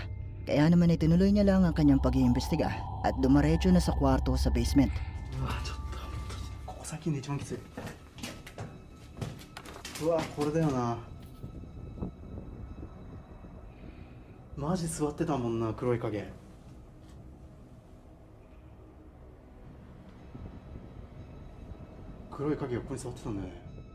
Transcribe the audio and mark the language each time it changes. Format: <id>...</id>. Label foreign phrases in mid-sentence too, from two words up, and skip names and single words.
<tl>Kaya naman ay tinuloy niya lang ang kanyang pag-iimbestiga at dumaretso na sa kwarto sa basement.</tl> <ja>うわちょっとここ最近で一番きつい。うわこれだよな。マジ座ってたもんな黒い影。黒い影がここに座ってたんだよね。</ja>